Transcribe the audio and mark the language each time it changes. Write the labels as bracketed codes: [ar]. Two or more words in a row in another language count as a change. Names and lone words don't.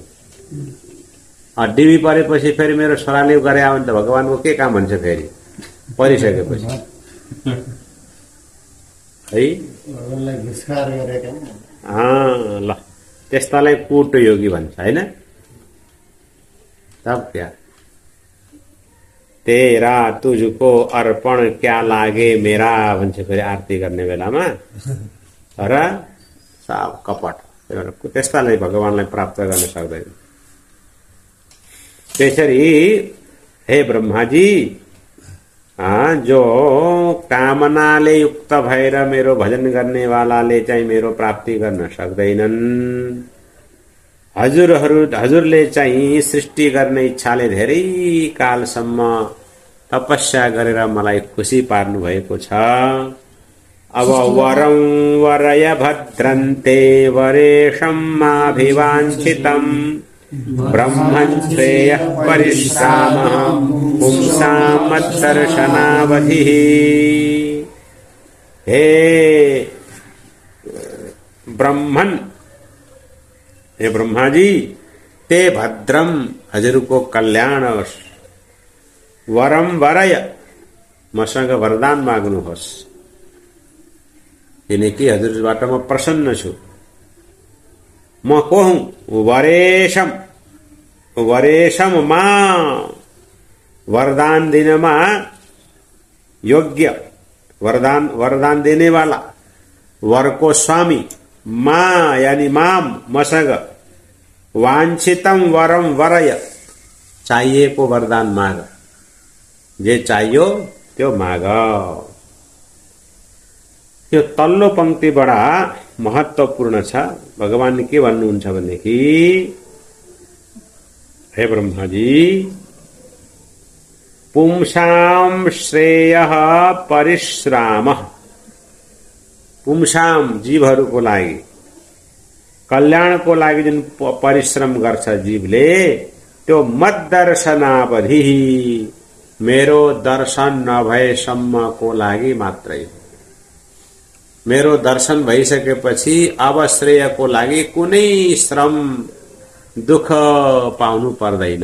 [ne] डिबी परेपछि फेरि मेरो छोराले गरे आयो भने त भगवानको के काम हुन्छ? फेरि परिसकेपछि है ल, त्यस्तालाई कूटयोगी भन्छ हैन? [hi] तब क्या? तेरा तुझको अर्पण क्या लागे मेरा [ne] भन्छ फेरि आरती गर्ने बेलामा। तर सब कपट, त्यस्तालाई भगवानलाई प्राप्त गर्न सक्दैन। त्यसरी हे ब्रह्माजी, जो कामनाले युक्त भएर मेरो भजन गर्नेवालाले चाहिँ मेरो प्राप्ति गर्न सक्दैनन्, हजुरले चाहिँ सृष्टि गर्ने इच्छाले धेरै कालसम्म तपस्या गरेर मलाई खुसी पार्नु भएको छ। [sa] अब वरं वरय भद्रन्ते वरेशम्माभिवाञ्छितम् ब्रह्मन् श्रेयः परिश्रामः पुंसां मद्दर्शनावधिः। हे ब्रह्मन्, हे ब्रह्मा जी, ते भद्रम, [ne] हजुरको कल्याण होस्। [sa] वरम वरय, [ne] मसँग वरदान माग्नुहोस्, किनकि हजुरबाट म प्रसन्न छु। म को हुँ? [sa] वरेशम, वरेशम मा, [ne] वरदान दिनमा योग्य, [hi] वरदान देने वाला, वर को स्वामी, मा यानी माम, [ne] मसँग, [sa] वांछितम वरम वरय, [ne] चाहिएको वरदान माग, जे चाहियो त्यो माग। यो तल्लो पंक्ति बडा महत्वपूर्ण छ। भगवान के भन्नुहुन्छ भनेदेखि, हे ब्रह्माजी, [sa] पुंसां श्रेयः परिश्रामः, पुंसां [ne] जीवहरूको लागि, कल्याणको लागि जुन परिश्रम गर्छ जीवले, त्यो मद्दर्शनावधि, मेरो दर्शन नभएसम्मको लागि मात्रै हो। मेरो दर्शन भइसकेपछि अब श्रेयको लागि कुनै श्रम दुःख पाउनु पर्दैन।